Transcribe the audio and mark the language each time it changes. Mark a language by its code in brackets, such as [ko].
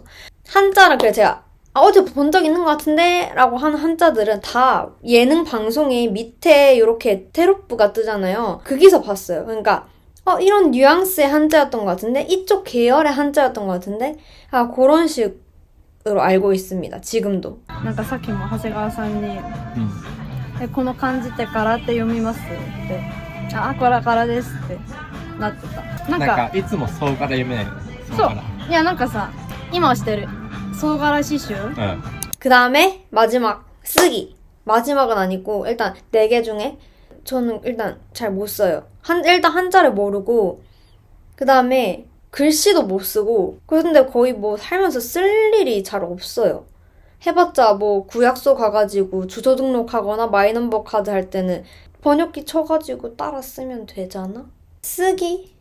[ko] 한자를 그래 제가 어디 본 적 있는 것 같은데? 라고 하는 한자들은 다 예능 방송에 밑에 이렇게 테로프가 뜨잖아요. 거기서 봤어요. 그러니까 이런 뉘앙스의 한자였던 것 같은데? 이쪽 계열의 한자였던 것 같은데? 그런 식으로 알고 있습니다. 지금도. [ja] なんかさっきも長谷川さんにこの漢字ってからって読みますってこれからですってなってた。なんかいつもそうから読めないの。そういやなんかさ今はしてる総柄刺繍 [ko] 그 다음에 마지막 쓰기. 마지막은 아니고 일단 4개 중에 저는 일단 잘 못 써요. 일단 한자를 모르고 그 다음에 글씨도 못 쓰고 그런데 거의 뭐 살면서 쓸 일이 잘 없어요. 해봤자 뭐 구약소 가가지고 주소 등록하거나 마이넘버 카드 할 때는 번역기 쳐가지고 따라 쓰면 되잖아? 쓰기?